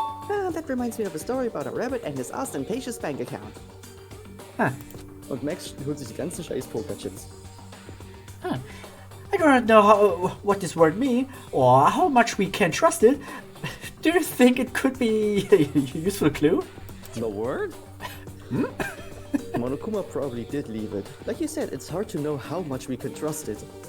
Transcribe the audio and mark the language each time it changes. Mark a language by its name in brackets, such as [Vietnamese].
[English] Ah, that reminds me of a story about a rabbit and his ostentatious bank account. Huh. [German] Und Max holt sich die ganzen scheiß Pokerchips. Huh. [English] I do not know what this word means, or how much we can trust it. Do you think it could be a useful clue? The word? Monokuma probably did leave it. Like you said, it's hard to know how much we can trust it.